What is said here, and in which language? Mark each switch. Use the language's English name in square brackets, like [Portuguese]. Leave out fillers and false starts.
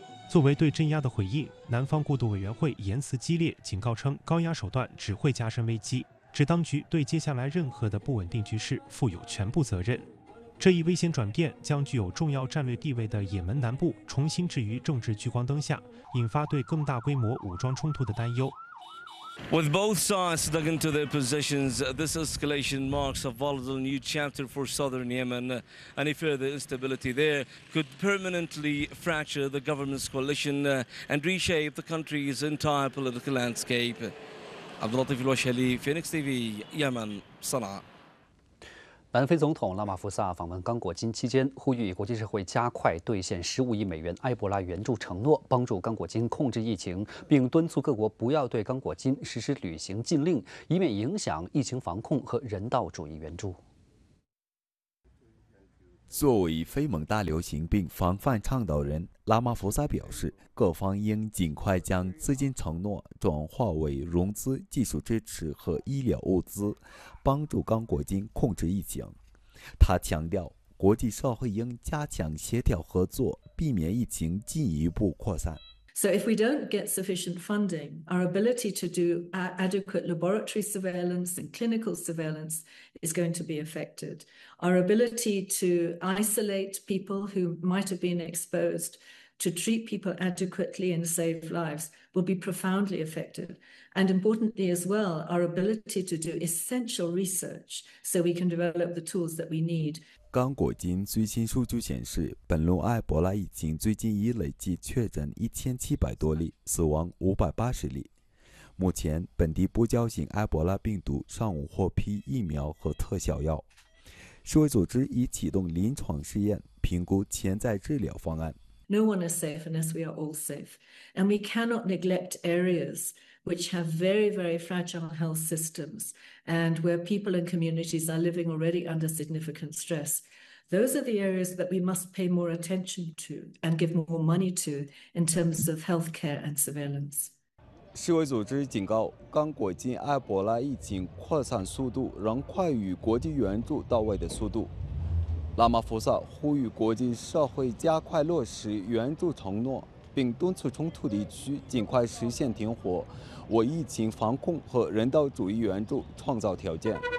[Chinese] 作为对镇压的回应，南方过渡委员会言辞激烈，警告称高压手段只会加深危机，指当局对接下来任何的不稳定局势负有全部责任。这一危险转变将具有重要战略地位的也门南部重新置于政治聚光灯下，引发对更大规模武装冲突的担忧。 [English] With both sides dug into their positions, this escalation marks a volatile new chapter for southern Yemen. Any further instability there could permanently fracture the government's coalition and reshape the country's entire political landscape. Abdulatif Al-Washali, Phoenix TV, Yemen, Sana'a. [Chinese] 南非总统拉马福萨访问刚果金期间，呼吁国际社会加快兑现15亿美元埃博拉援助承诺，帮助刚果金控制疫情，并敦促各国不要对刚果金实施旅行禁令，以免影响疫情防控和人道主义援助。作为非蒙大流行病防范倡导人，拉玛福萨表示，各方应尽快将资金承诺转化为融资、技术支持和医疗物资，帮助刚果金控制疫情。他强调，国际社会应加强协调合作，避免疫情进一步扩散。 [English] So if we don't get sufficient funding, our ability to do adequate laboratory surveillance and clinical surveillance is going to be affected. Our ability to isolate people who might have been exposed, to treat people adequately and save lives will be profoundly affected. And importantly as well, our ability to do essential research so we can develop the tools that we need. [Chinese] 刚果金最新数据显示，本轮埃博拉疫情最近已累计确诊1700多例，死亡580例。目前，本地不交型埃博拉病毒尚无获批疫苗和特效药。世卫组织已启动临床试验，评估潜在治疗方案。 [English] No one is safe unless we are all safe, and we cannot neglect areas which have very, very fragile health systems and where people and communities are living already under significant stress. Those are the areas that we must pay more attention to and give more money to in terms of healthcare and surveillance. [Chinese] 世卫组织警告，刚果金埃博拉疫情扩散速度仍快于国际援助到位的速度。拉玛福萨呼吁国际社会加快落实援助承诺，并敦促冲突地区尽快实现停火，为疫情防控和人道主义援助创造条件。